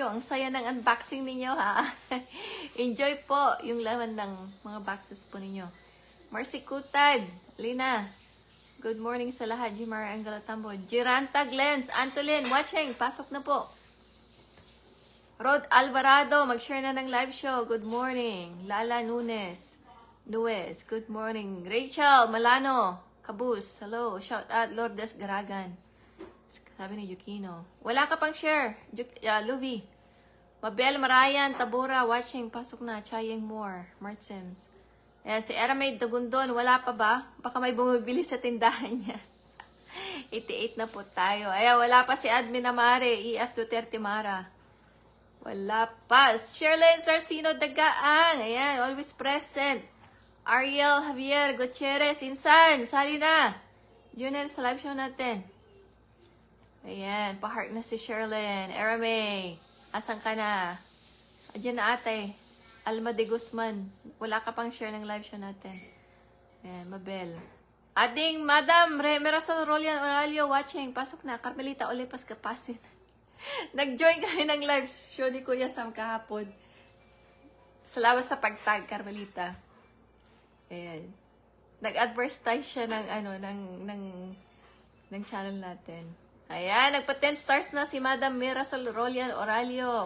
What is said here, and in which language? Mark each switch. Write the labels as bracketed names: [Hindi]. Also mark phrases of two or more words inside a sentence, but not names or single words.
[Filipino] Ang saya ng unboxing ninyo, ha? Enjoy po yung laman ng mga boxes po ninyo. Marcy Kutad. Lina. [English] Good morning [Filipino] sa lahat. Jimara Angalatambo. Giranta Glens. Antolin. Watching. Pasok na po. Rod Alvarado. Mag-share na ng [English] live show. Good morning. Lala Nunes. Good morning. Rachel Malano. Kabus. Hello. Shout out Lourdes Garagan. [Filipino] Sabi ni Yukino. Wala ka pang share. Luvi. Mabel Marayan, Tabora, watching. Pasok na. Chayeng Moore. Mart Sims. Si Eramay Dagundon, wala pa ba? Baka may bumibili sa tindahan niya. 88 na po tayo. Wala pa si Admin Amare. EF Duterte Mara. Wala pa. Sherlyn Sarcino Dagaang. Ayan, [English] always present. Ariel Javier Gutierrez. [Filipino] Insan, sali na. Junel, sa [English] live show [Filipino] natin. Ayan, pa-heart na si Sherlyn. Eramay, asan ka na? Adyan na ate. Alma de Guzman. Wala ka pang share ng [English] live show [Filipino] natin. Ayan, Mabel. Ating Madam Merasol Rolian Oralio watching. Pasok na. Carmelita Olepas Kapasin. Nag-join kami ng [English] live show [Filipino] ni Kuya Sam kahapon. Salamat sa pag-tag, Carmelita. Ayan. Nag-advertise siya ng ng channel natin. Ayan, nagpa 10 stars na si Madam Mirasol Rolian Oralio.